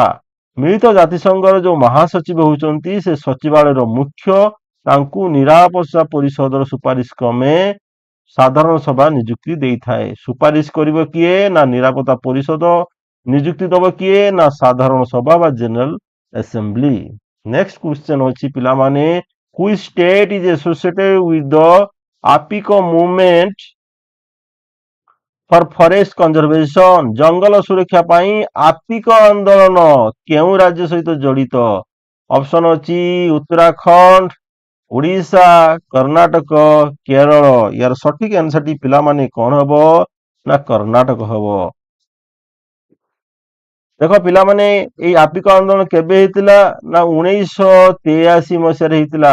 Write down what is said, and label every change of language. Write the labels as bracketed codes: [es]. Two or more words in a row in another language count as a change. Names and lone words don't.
[or] ମିଳିତ ଜାତିସଂଘର ଯୋଉ ମହାସଚିବ ହେଉଛନ୍ତି ସେ ସଚିବାଳୟର ମୁଖ୍ୟ, ତାଙ୍କୁ ନିରାପତ୍ତା ପରିଷଦର ସୁପାରିଶ କ୍ରମେ ସାଧାରଣ ସଭା ନିଯୁକ୍ତି ଦେଇଥାଏ। ସୁପାରିଶ କରିବ କିଏ, ନା ନିରାପତ୍ତା ପରିଷଦ, ନିଯୁକ୍ତି ଦବ କିଏ, ନା ସାଧାରଣ ସଭା ବା ଜେନେରାଲ ଆସେମ୍ବଲି। [en] next question [or] ଅଛି ପିଲାମାନେ [en] which state is associated with the APICO movement for forest conservation। [or] ଜଙ୍ଗଲ ସୁରକ୍ଷା ପାଇଁ ଆपिକ ଆନ୍ଦୋଳନ କେଉଁ ରାଜ୍ୟ ସହିତ ଜଡିତ? ଅପସନ ଅଛି ଉତ୍ତରାଖଣ୍ଡ, ଓଡ଼ିଶା, କର୍ଣ୍ଣାଟକ, କେରଳ। ୟାର ସଠିକ ଆନ୍ସରଟି ପିଲାମାନେ କଣ ହବ, ନା କର୍ଣ୍ଣାଟକ ହବ। ଦେଖ ପିଲାମାନେ ଏଇ ଆपिକ ଆନ୍ଦୋଳନ କେବେ ହେଇଥିଲା, ନା 1983 ମସିହାରେ ହେଇଥିଲା।